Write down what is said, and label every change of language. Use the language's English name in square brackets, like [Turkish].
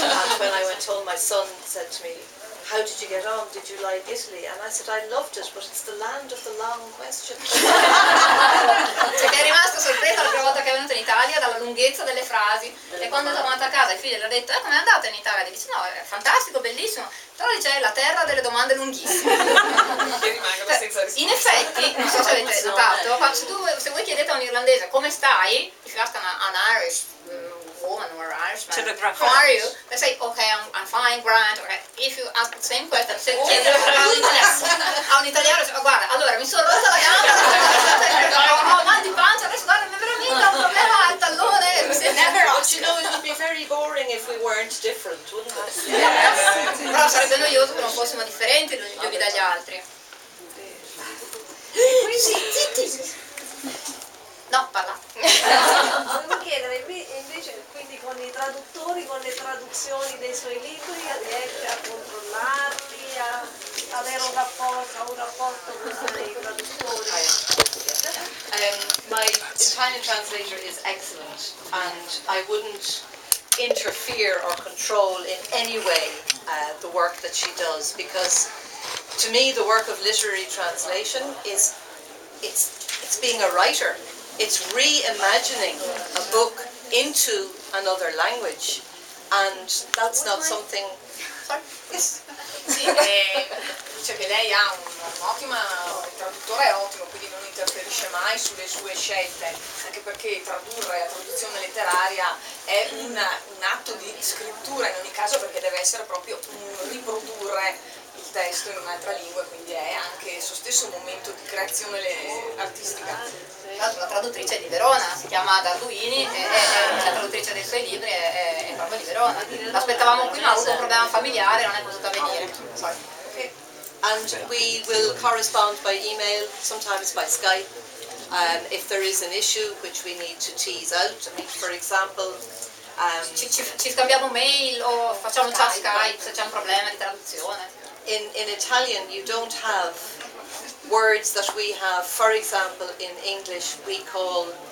[English] And when I went home, my son said to me, "How did you get on? Did you like Italy?" And I said, "I loved it, but it's the land of the long questions." [Italian] Cioè che è rimasto sorpreso la prima volta che è venuto in Italia dalla lunghezza delle frasi, e quando è tornato a casa il figlio gli ha detto com'è andata in Italia? Gli dice no, è fantastico, bellissimo, però dice è la terra delle domande lunghissime. Che rimangono senza risposta. In effetti, non so se avete notato, se voi chiedete a un irlandese come stai, if you ask an Irish woman or Irishman, how are you? [English] They say, okay, I'm fine, grand. Okay. [Italian] If you ask the same question, se chiedi a un italiano, dice, guarda, allora mi sono rotta la gamba, ho mal di pancia, adesso guarda, veramente ho un problema al tallone. [English] But you know, it would be very boring if we weren't different, wouldn't it? [Italian] Però sarebbe noioso che non fossimo differenti gli uni dagli altri. Zitti! No, parla. Volevo chiedere invece, quindi con i traduttori, con le traduzioni dei suoi libri, riesce a controllarli, a avere un rapporto con i traduttori? [English] My Italian translator is excellent, and I wouldn't interfere or control in any way the work that she does, because to me the work of literary translation is it's being a writer. It's reimagining a book into another language, and that's not something. Yes. [Italian] Sì, dice che lei ha un traduttore è ottimo, quindi non interferisce mai sulle sue scelte, anche perché tradurre, la traduzione letteraria è un atto di scrittura in ogni caso, perché deve essere proprio riprodurre il testo in un'altra lingua, quindi è anche il suo stesso momento di creazione artistica. Tra l'altro la traduttrice è di Verona, si chiama Darduini, e la traduttrice dei suoi libri è proprio di Verona. L'aspettavamo qui ma ha avuto un problema familiare, non è potuta venire. [English] Okay. And we will correspond by email, sometimes by Skype, if there is an issue which we need to tease out. I mean, for example, [Italian] ci scambiamo mail o facciamo chat Skype se c'è un problema di traduzione. [English] In Italian you don't have words that we have, for example in English we call